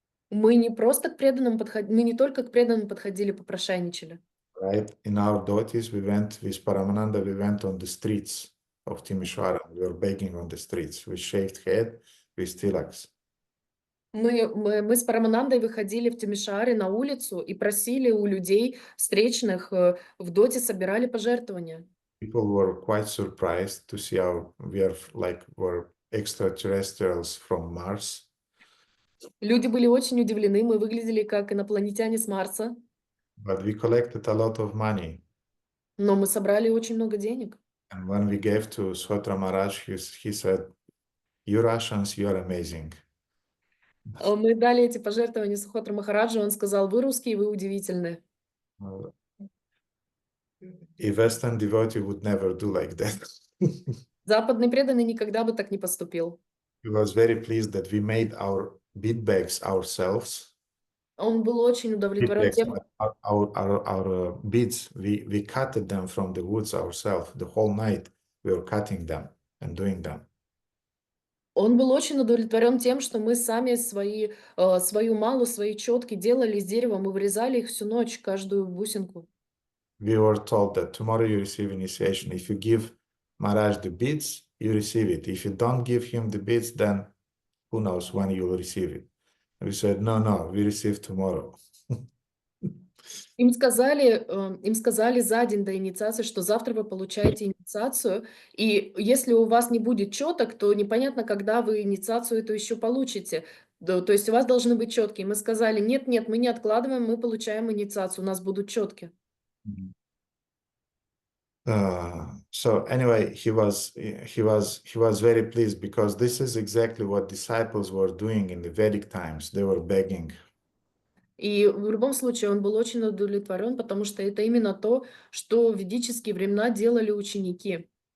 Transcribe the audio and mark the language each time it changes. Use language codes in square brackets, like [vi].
[ru] мы не просто к преданным подходили, мы не только к преданным подходили, попрошайничали. [en] Right? In our dhotis, we went with Paramananda, we went on the streets. of Timișoara. We were begging on the streets. We shaved head with stilax. [ru] Мы с Параманандой выходили в Тимишоаре на улицу и просили у людей встречных, в доте собирали пожертвования. [en] People were quite surprised to see how we're extraterrestrials from Mars. [ru] Люди были очень удивлены, мы выглядели как инопланетяне с Марса, [en] But we collected a lot of money. [ru] но мы собрали очень много денег. [en] And when we gave to Sotra Maharaj, he said, "You Russians, you are amazing." [ru] Мы дали эти пожертвования Сухотра Махараджу, он сказал: вы русские, вы удивительны. [en] A Western devotee would never do like that. [ru] Западный преданный никогда бы так не поступил. [en] He was very pleased that we made our bead bags ourselves. [ru] Он был очень удовлетворен тем, [en] Our beads, we cut them from the woods ourselves. The whole night we were cutting them and doing them. [ru] он был очень удовлетворен тем, что мы сами свою малу, свои четки делали из дерева, мы вырезали их всю ночь, каждую бусинку. [en] We were told that tomorrow you receive initiation. If you give Maharaj the beads, you receive it. If you don't give him the beads, then who knows when you will receive it. And we said, no, we receive tomorrow. [ru] Им сказали за день до инициации, что завтра вы получаете инициацию, и если у вас не будет четок, то непонятно, когда вы инициацию эту еще получите. То есть у вас должны быть четки. И мы сказали: нет, мы не откладываем, мы получаем инициацию, у нас будут четки. [en] So anyway, he was very pleased because this is exactly what disciples were doing in the Vedic times. They were begging. [ru] И в любом случае он был очень удовлетворен, потому что это именно то, что в ведические времена делали ученики.